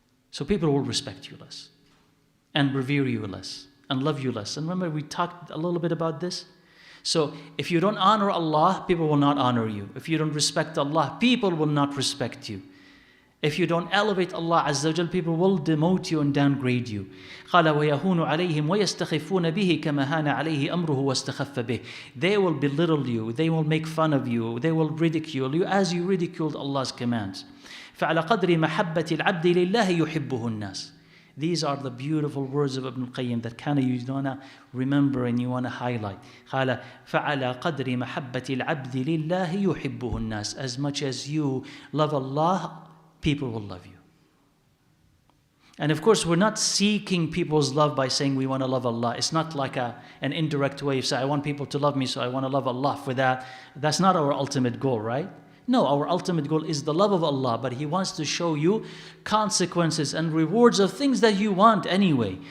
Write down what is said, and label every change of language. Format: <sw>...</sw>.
<en>So people will respect you less and revere you less and love you less. And remember, we talked a little bit about this. So if you don't honor Allah, people will not honor you. If you don't respect Allah, people will not respect you. If you don't elevate Allah Azza wa Jal, people will demote you and downgrade you.</en> <ar>قال ويهون عليهم ويستخفون به كما هان عليه أمره واستخف به.</ar> <en>They will belittle you, they will make fun of you, they will ridicule you as you ridiculed Allah's commands.</en> <ar>فعلى قدر محبة العبد لله يحبه الناس.</ar> <en>These are the beautiful words of Ibn al-Qayyim that kind of you want to remember and you want to highlight.</en> <ar>قال فعلى قدر محبة العبد لله يحبه الناس.</ar> <en>As much as you love Allah, people will love you. And of course, we're not seeking people's love by saying we want to love Allah. It's not like an indirect way of saying, I want people to love me, so I want to love Allah for that. That's not our ultimate goal, right? No, our ultimate goal is the love of Allah, but He wants to show you consequences and rewards of things that you want anyway.</en>